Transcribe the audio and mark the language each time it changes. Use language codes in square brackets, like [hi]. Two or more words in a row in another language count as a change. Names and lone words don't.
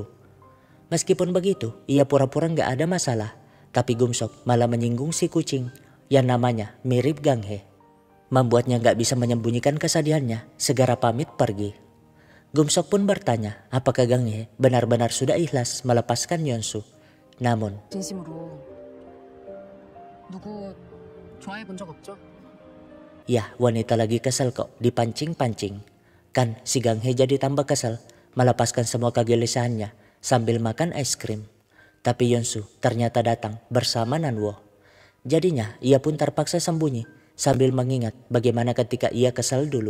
[id] Meskipun begitu, ia pura-pura gak ada masalah, tapi Gumsok malah menyinggung si kucing yang namanya mirip Ganghe. Membuatnya gak bisa menyembunyikan kesedihannya, segera pamit pergi. Gumsok pun bertanya apakah Ganghe benar-benar sudah ikhlas melepaskan Yeonsu. Namun [ko] 진심으로 누구 좋아해 본 적 없죠? [id] ya, wanita lagi kesel kok dipancing-pancing. Kan si Ganghe jadi tambah kesel, melepaskan semua kegelisahannya sambil makan es krim. Tapi Yeonsu ternyata datang bersama Nanwo. Jadinya ia pun terpaksa sembunyi sambil mengingat bagaimana ketika ia kesal dulu.